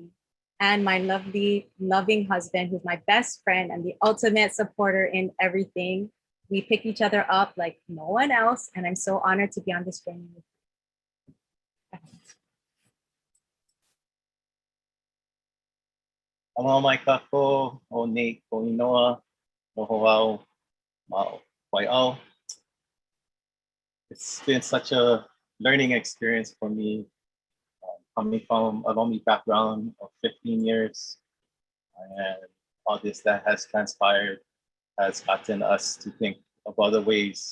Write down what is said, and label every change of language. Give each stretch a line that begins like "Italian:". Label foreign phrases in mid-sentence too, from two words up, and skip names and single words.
English: And my lovely, loving husband, who's my best friend and the ultimate supporter in everything. We pick each other up like no one else. And I'm so honored to be on this journey with you.
Hawaiian: Aloha mai kako, o Nate, o Inoa, o Hoau, ma Wai'au.
English: It's been such a learning experience for me, coming from a Lomi background of 15 years, and all this that has transpired has gotten us to think of other ways.